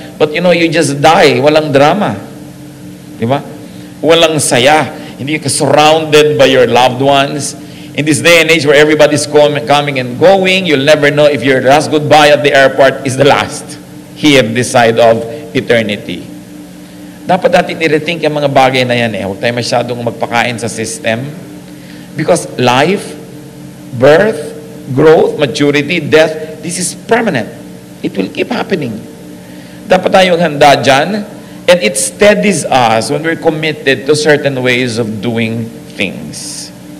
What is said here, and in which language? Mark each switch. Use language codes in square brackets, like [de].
[en] But you know, you just die. [tl] Walang drama. Di ba? Walang saya. Hindi ka [en] surrounded by your loved ones. In this day and age where everybody's coming and going, you'll never know if your last goodbye at the airport is the last here this side of eternity. [tl] Dapat natin i-rethink yung mga bagay na yan. Huwag tayo masyadong magpakain sa system. [en] Because life, birth, growth, maturity, death, this is permanent. It will keep happening. [tl] Dapat tayong handa dyan. [en] And it steadies us when we're committed to certain ways of doing things.